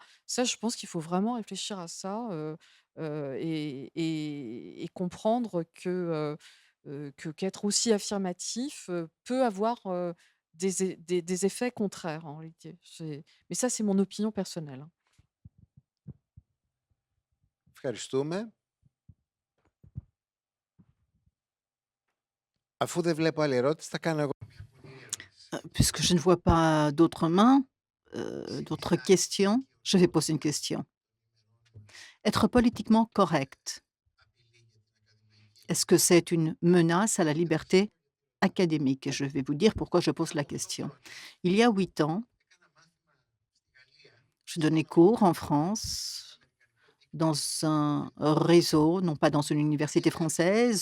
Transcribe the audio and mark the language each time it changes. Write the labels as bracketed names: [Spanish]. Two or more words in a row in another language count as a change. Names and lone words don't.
[French] Ça, je pense qu'il faut vraiment réfléchir à ça, et comprendre qu'être aussi affirmatif, peut avoir, des effets contraires en réalité. Mais ça, c'est mon opinion personnelle, hein. [Greek] Ευχαριστούμε. Αφού δεν βλέπω άλλη ερώτηση, θα κάνω εγώ. [French] Puisque je ne vois pas d'autres mains, d'autres questions, je vais poser une question. Être politiquement correct, est-ce que c'est une menace à la liberté académique? Et je vais vous dire pourquoi je pose la question. Il y a 8 ans, je donnais cours en France dans un réseau, non pas dans une université française,